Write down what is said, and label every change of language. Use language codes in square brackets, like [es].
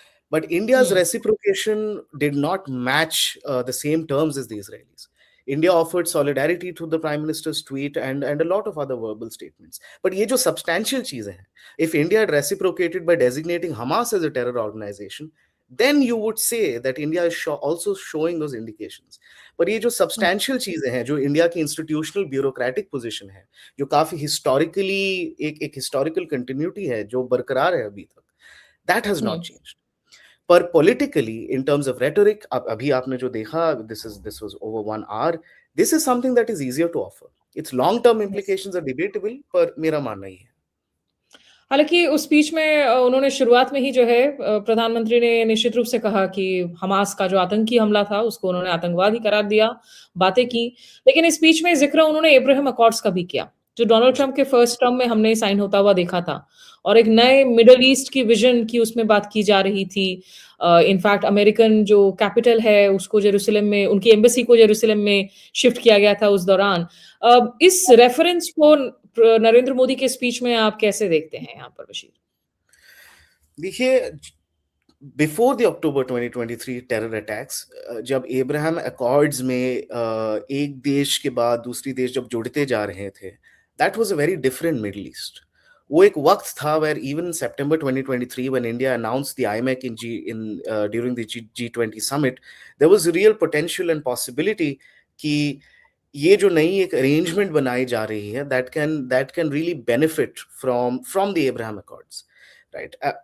[en] But India's reciprocation did not match the same terms as the Israelis. India offered solidarity through the Prime Minister's tweet and a lot of other verbal statements. But [hi] ये जो substantial चीजें हैं, [en] if India had reciprocated by designating Hamas as a terror organization, then you would say that India is also showing those indications. [hi] पर ये जो substantial चीजें हैं, जो इंडिया की institutional bureaucratic position है, जो काफी historically एक historical continuity है, जो बरकरार है अभी तक, [en] that has not changed. पर politically, in terms of rhetoric, [hi] अभी आपने जो देखा, [en] this was over 1 hour. This is something that is easier to offer. Its long-term implications are debatable, [hi] पर मेरा मानना ही है. हालांकि उस स्पीच में उन्होंने शुरुआत में ही जो है प्रधानमंत्री ने निश्चित रूप से कहा कि हमास का जो आतंकी हमला था उसको उन्होंने आतंकवाद ही करार दिया, बातें की. लेकिन इस स्पीच में जिक्र उन्होंने अब्राहम अकॉर्ड्स का भी किया, जो डोनाल्ड ट्रंप के फर्स्ट टर्म में हमने साइन होता हुआ देखा था, और एक नए मिडल ईस्ट की विजन की उसमें बात की जा रही थी. इनफैक्ट अमेरिकन जो कैपिटल है उसको जेरूसलम में, उनकी एम्बेसी को जेरूसलम में शिफ्ट किया गया था उस दौरान. इस रेफरेंस को नरेंद्र मोदी के स्पीच में आप कैसे देखते हैं यहाँ पर बशीर? [en] देखिए, before the October 2023 terror attacks, [hi] जब एब्राहम अकॉर्ड्स में एक देश के बाद दूसरी देश जब जुड़ते जा रहे थे, [en] That was a very different Middle East. [hi] वो एक वक्त था [en] where even September 2023 when India announced the IMEC during the G20 summit, there was real potential and possibility [hi] कि ये जो नई एक arrangement बनाई जा रही है, [en] that can really benefit from the Abraham Accords, right?